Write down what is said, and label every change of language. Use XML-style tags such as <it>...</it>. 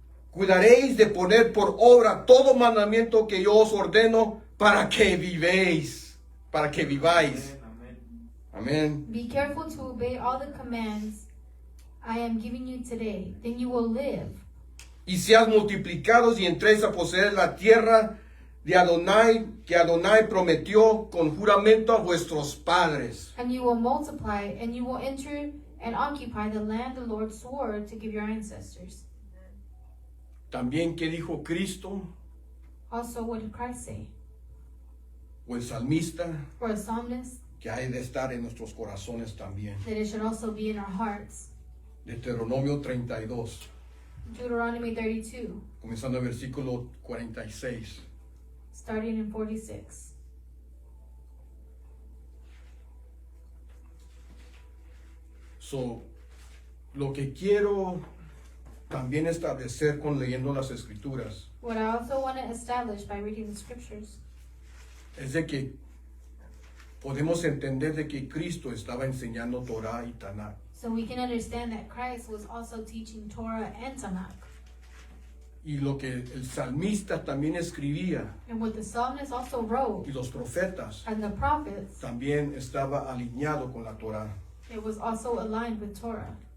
<es>Cuidaréis de poner por obra todo mandamiento que yo os ordeno para que vivéis. Para que viváis. Amén.</es> <en>Be careful to obey all the commands I am giving you today, then you will live.</en> <es>Y seas multiplicados y entréis a poseer la tierra de Adonai, que Adonai prometió con juramento a vuestros padres.</es> <en>And you will multiply, and you will enter and occupy the land the Lord swore to give your ancestors.</en> <es>También, ¿qué dijo Cristo</es> <en>Also, what did Christ say?</en> <es>o el salmista?</es> <en>For a psalmist,</en> <es>Que hay de estar en nuestros corazones también.</es> <en>that it should also be in our hearts.</en> <es>Deuteronomio 32.</es> <en>Deuteronomy 32,</en> <es>comenzando el versículo 46.</es> <en>starting in 46.</en> <es>So, lo que quiero también establecer con leyendo las escrituras</es> <en>What I also want to establish by reading the scriptures</en> <es>es de que podemos entender de que Cristo estaba enseñando Torah y Tanakh.</es> <en>so we can understand that Christ was also teaching Torah and Tanakh.</en> <es>Y lo que el salmista también escribía</es> <en>And what the psalmist also wrote</en> <es>y los profetas</es> <en>and the prophets,</en> <es>también estaba alineado con la Torah.</es> <en>it was also aligned with Torah.</en>